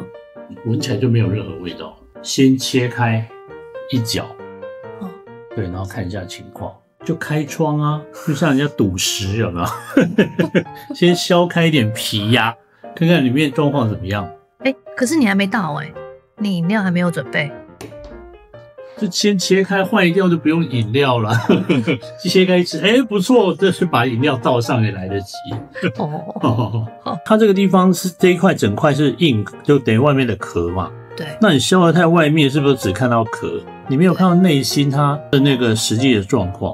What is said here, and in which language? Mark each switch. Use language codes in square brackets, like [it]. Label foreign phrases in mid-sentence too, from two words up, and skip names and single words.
[zh] 聞起來就沒有任何味道。先切開一角，對，然後看一下情況，就開窗啊，就像人家賭石有沒有？先削開一點皮呀，看看裡面狀況怎麼樣。可是你還沒到你飲料還沒有準備。就先切開，壞掉就不用飲料了。切開吃，不錯，這是把飲料倒上也來得及。它這個地方是這一塊整塊是硬，就等於外面的殼嘛。對。那你削得太外面，是不是只看到殼？你沒有看到內心它的那個實際的狀況？